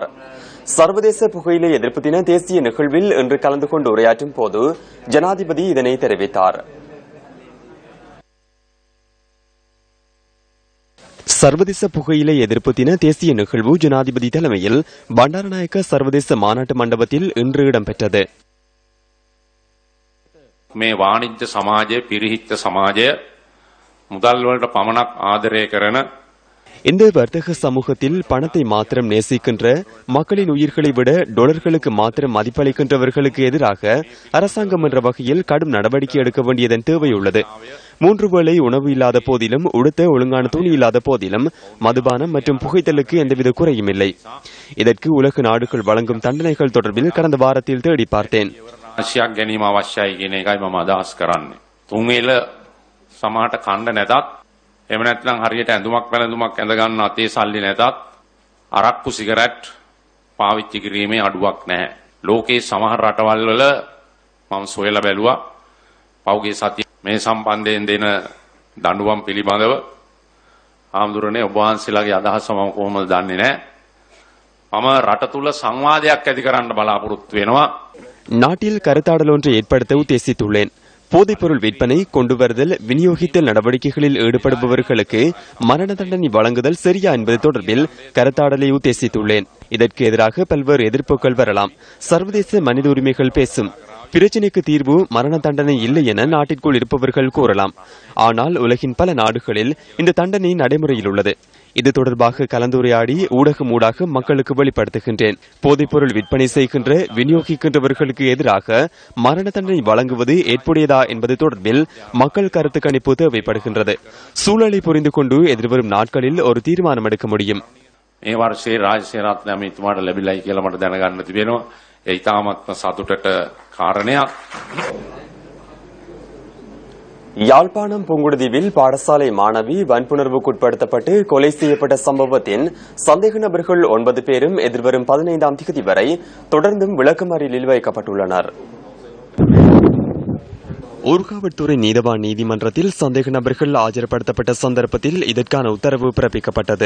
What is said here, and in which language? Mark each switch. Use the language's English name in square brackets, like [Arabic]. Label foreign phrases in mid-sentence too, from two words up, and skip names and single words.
[Tamil] சர்வதேச புகையிலை எதிர்ப்பு தின தேசிய நிகழ்வில் இன்று கலந்து கொண்டு உரையாற்றும் போது ஜனாதிபதி இதனை தெரிவித்தார். சர்வதேச புகையிலை எதிர்ப்பு தின தேசிய நிகழ்வு ஜனாதிபதி தலைமையில் பண்டாரநாயக்க சர்வதேச மாநாட்டு மண்டபத்தில் இன்று இடம்பெற்றது. [Sinhala] මේ වාණිජ්‍ය සමාජය පිරිහිච්ච සමාජය මුදල් වලට පමණක් ආදරය කරන [Tamil] இந்த வர்த்தக சமூகத்தில் பணத்தை மாத்திரம் நேசிக்கின்ற, மக்களின் உயிர்களை விட டொலர்களுக்கு மாத்திரம் மதிப்பளிக்கின்றவர்களுக்கு எதிராக அரசாங்கம் என்ற வகையில் கடும் நடவடிக்கை எடுக்க வேண்டியதன் தேவையுள்ளது. 3 வேளை உணவு இல்லாத போதிலும், உடுத்த ஒழுங்கான துணி இல்லாத போதிலும், மதுபானம் மற்றும் புகைத்தலுக்கு எந்தவித குறையும் இல்லை. இதற்கு உலக நாடுகள் வழங்கும் தண்டனைகள் தொடர்பில் கடந்த வாரத்தில் தேடி பார்த்தேன். [Sinhala] ආශයක් ගැනීම අවශ්‍යයි කියන එකයි මම අදහස් කරන්නේ. තුන්වේල සමහරට කණ්ඩ නැතත්, එහෙම නැත්නම් හරියට ඇඳුමක් පැළඳුමක් ඇඳ ගන්න අතේ සල්ලි නැතත් අරක්කු සිගරට් පාවිච්චි කිරීමේ අඩුවක් නැහැ. ලෝකයේ සමහර රටවල් වල මම සොයලා බැලුවා පෞගේ සතිය මේ සම්බන්ධයෙන් දෙන දඬුවම් පිළිබඳව ආම්දුරනේ ඔබ වහන්සේලාගේ අදහස මම කොහොමද දන්නේ නැහැ. මම රට තුල සංවාදයක් ඇති කරන්න බලාපොරොත්තු වෙනවා. [Tamil] நாட்டில் கருத்தாடல் ஒன்றை ஏற்படுத்த உத்தேசித்துள்ளேன். போதைப்பொருள் விற்பனை, கொண்டுவருதல், விநியோகித்தல் நடவடிக்கைகளில் ஈடுபடுபவர்களுக்கு மரண தண்டனை வழங்குதல் சரியா என்பது தொடர்பில் கருத்தாடலை உத்தேசித்துள்ளேன். இதற்கு எதிராக பல்வேறு எதிர்ப்புகள் வரலாம். சர்வதேச மனித உரிமைகள் பேசும். பிரச்சினைக்கு தீர்வு மரண தண்டனை இல்லை என நாட்டிற்குள் இருப்பவர்கள் கூறலாம். ஆனால் உலகின் பல நாடுகளில் இந்த தண்டனை நடைமுறையில் உள்ளது. இது தொடர்பாக கலந்துரையாடி ஊடகம் ஊடாக மக்களுக்கு வெளிப்படுத்துகின்றேன். போதைப்பொருள் விற்பனை செய்கின்ற, விநியோகிக்கின்றவர்களுக்கு எதிராக மரண தண்டனை வழங்குவது ஏற்புடையதா என்பது தொடர்பில் மக்கள் கருத்து கணிப்பு தேவைப்படுகின்றது. சூழலை புரிந்து கொண்டு எதிர்வரும் நாட்களில் ஒரு தீர்மானம் எடுக்க முடியும். [Sinhala] මේ වර්ෂයේ රාජ්‍ය රත්නය මෙතුමාට ලැබිලායි කියලා මට දැනගන්න තිබෙනවා. ඒ ඉතාමත්ම සතුටට කාරණයක්. [Tamil] யாழ்ப்பாணம் புங்குடுதீவில் பாடசாலை மாணவி வன்புணர்வுக்குட்படுத்தப்பட்டு கொலை செய்யப்பட்ட சம்பவத்தின் சந்தேக நபர்கள் 9 பேரும் எதிர்வரும் 15ஆம் தேதி வரை தொடர்ந்தும் விளக்கமறியலில் வைக்கப்பட்டுள்ளனர். ஊர்காவல்துறை நீதவான் நீதிமன்றத்தில் சந்தேக நபர்கள் ஆஜர்படுத்தப்பட்ட சந்தர்ப்பத்தில் இதற்கான உத்தரவு பிறப்பிக்கப்பட்டது.